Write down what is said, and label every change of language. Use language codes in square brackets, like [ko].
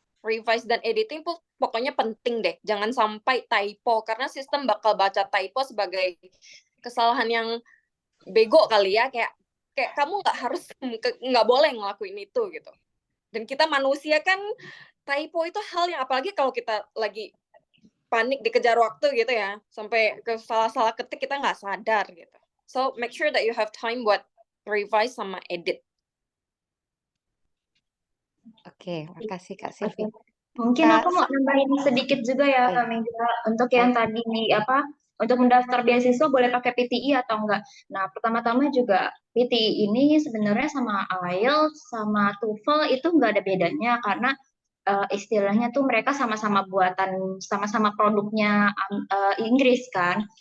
[id] Revise dan editing pokoknya penting deh. Jangan sampai typo, karena sistem bakal baca typo sebagai kesalahan yang bego kali ya. Kayak kayak kamu nggak boleh ngelakuin itu gitu. Dan kita manusia kan typo itu hal yang apalagi kalau kita lagi panik dikejar waktu gitu ya, sampai ke salah-salah ketik kita nggak sadar gitu. [en] So make sure that you have time [id] buat [en] revise [id] sama [en] edit. [id] Oke, makasih Kak Oke. Silvi. Mungkin Kak, aku mau nambahin sedikit juga ya, baik, Kak Mega, untuk yang baik. tadi untuk mendaftar beasiswa boleh pakai PTI atau enggak. Nah, pertama-tama juga PTI ini sebenarnya sama IELTS sama TOEFL itu enggak ada bedanya karena istilahnya tuh mereka sama-sama buatan, sama-sama produknya Inggris kan.